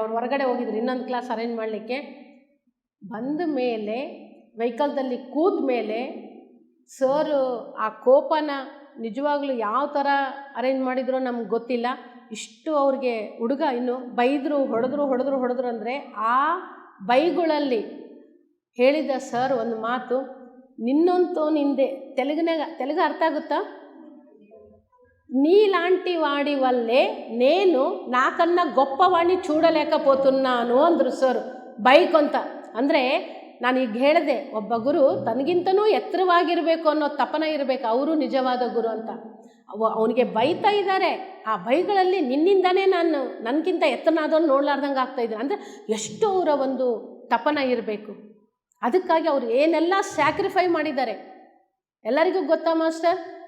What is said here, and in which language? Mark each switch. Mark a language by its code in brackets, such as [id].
[kn] ಅವ್ರು ಹೊರಗಡೆ ಹೋಗಿದ್ರು ಇನ್ನೊಂದು ಕ್ಲಾಸ್ ಅರೇಂಜ್ ಮಾಡಲಿಕ್ಕೆ. ಬಂದ ಮೇಲೆ ವೆಹಿಕಲ್ದಲ್ಲಿ ಕೂದ ಮೇಲೆ ಸರು ಆ ಕೋಪನ ನಿಜವಾಗ್ಲೂ ಯಾವ ಥರ ಅರೇಂಜ್ ಮಾಡಿದ್ರೋ ನಮ್ಗೆ ಗೊತ್ತಿಲ್ಲ. ಇಷ್ಟು ಅವ್ರಿಗೆ ಹುಡುಗ ಇನ್ನು ಬೈದರು, ಹೊಡೆದ್ರು ಅಂದರೆ ಆ ಬೈಗಳಲ್ಲಿ ಹೇಳಿದ ಸರ್ ಒಂದು ಮಾತು, ನಿನ್ನಂತೂ ನಿಂದೆ ತೆಲುಗು ಅರ್ಥ ಆಗುತ್ತಾ? [te] నీలాంటి వాడి వల్లే నేను నాకన్నా గొప్పవాణ్ణి చూడలేకపోతున్నాను [kn] ಅಂದರು ಸರ್ ಬೈಕ್ ಅಂತ. ಅಂದರೆ ನಾನೀಗ ಹೇಳಿದೆ, ಒಬ್ಬ ಗುರು ತನಗಿಂತನೂ ಎತ್ತರವಾಗಿರಬೇಕು ಅನ್ನೋ ತಪನ ಇರಬೇಕು, ಅವರು ನಿಜವಾದ ಗುರು ಅಂತ. ಅವನಿಗೆ ಬೈತಾ ಇದ್ದಾರೆ, ಆ ಬೈಗಳಲ್ಲಿ ನಿನ್ನಿಂದನೇ ನಾನು ನನಗಿಂತ ಎತ್ತರನಾದವನು ನೋಡ್ಲಾರ್ದಂಗೆ ಆಗ್ತಾಯಿದ್ದೀನಿ. ಅಂದರೆ ಎಷ್ಟು ಅವರ ಒಂದು ತಪನ ಇರಬೇಕು. ಅದಕ್ಕಾಗಿ ಅವರು ಏನೆಲ್ಲ ಸ್ಯಾಕ್ರಿಫೈ ಮಾಡಿದ್ದಾರೆ ಎಲ್ಲರಿಗೂ ಗೊತ್ತಾ ಮಾಸ್ಟರ್?